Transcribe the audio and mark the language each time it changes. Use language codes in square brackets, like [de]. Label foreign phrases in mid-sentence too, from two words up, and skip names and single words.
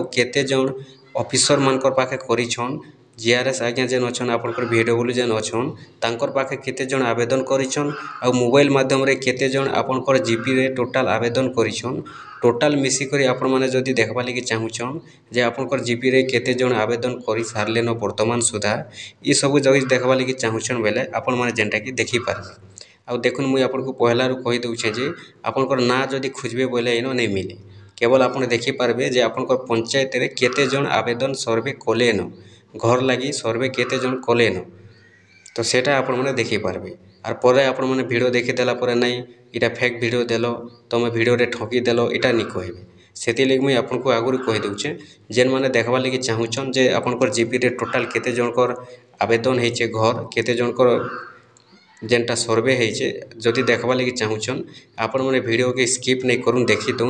[or] କେତେ ଜଣ ଅଫିସର ମାନଙ୍କର ପାଖେ କରିଛନ୍ ଜିଆରଏସ୍ ଆଜ୍ଞା ଯେନ୍ ଅଛନ୍ ଆପଣଙ୍କର ଭିଡବ୍ଲ୍ୟୁ ଯେନ୍ ଅଛନ୍ ତାଙ୍କର ପାଖେ କେତେ ଜଣ ଆବେଦନ କରିଛନ୍ ଆଉ ମୋବାଇଲ ମାଧ୍ୟମରେ କେତେ ଜଣ ଆପଣଙ୍କର ଜିପିରେ ଟୋଟାଲ ଆବେଦନ କରିଛନ୍ ଟୋଟାଲ ମିଶିକରି ଆପଣ ମାନେ ଯଦି ଦେଖବା ଲାଗି ଚାହୁଁଛନ୍ ଯେ ଆପଣଙ୍କର ଜିପିରେ କେତେ ଜଣ ଆବେଦନ କରି ସାରିଲେନ ବର୍ତ୍ତମାନ ସୁଦ୍ଧା ଇ ସବୁ ଯଦି ଦେଖବା ଲାଗି ଚାହୁଁଛନ୍ ବେଲେ ଆପଣ ମାନେ ଯେନ୍ଟାକି ଦେଖିପାରିବେ। ଆଉ ଦେଖୁନ୍ ମୁଇଁ ଆପଣଙ୍କୁ ପହଲାରୁ କହିଦେଉଛେ ଯେ ଆପଣଙ୍କର ନାଁ ଯଦି ଖୋଜିବେ ବୋଇଲେ ଇନ ନେଇ ମିଲେ କେବଳ ଆପଣ ଦେଖିପାରିବେ ଯେ ଆପଣଙ୍କର ପଞ୍ଚାୟତରେ କେତେ ଜଣ ଆବେଦନ ସର୍ଭେ କଲେନ ଘର ଲାଗି ସର୍ଭେ କେତେ ଜଣ କଲେନ ତ ସେଟା ଆପଣ ମାନେ ଦେଖିପାରିବେ। [bn] আর পরে আপন মানে ভিডিও [or] ଦେଖିଦେଲା ପରେ ନାଇଁ ଏଇଟା [en] fake video [or] ଦେଲ ତମେ ଭିଡ଼ିଓରେ ଠକି ଦେଲ ଏଇଟା ନି କହିବେ। ସେଥିଲାଗି ମୁଇଁ ଆପଣଙ୍କୁ ଆଗରୁ କହିଦେଉଛେ ଯେନ୍ମାନେ ଦେଖବା ଲାଗି ଚାହୁଁଛନ୍ ଯେ ଆପଣଙ୍କର ଜିପିରେ ଟୋଟାଲ କେତେ ଜଣଙ୍କର ଆବେଦନ ହେଇଛେ ଘର କେତେ ଜଣଙ୍କର ଯେନ୍ଟା ସର୍ଭେ ହେଇଛେ ଯଦି ଦେଖବା ଲାଗି ଚାହୁଁଛନ୍ ଆପଣ ମାନେ ଭିଡ଼ିଓକେ ସ୍କିପ୍ ନାଇଁ କରୁନ୍ ଦେଖି ଦଉନ୍।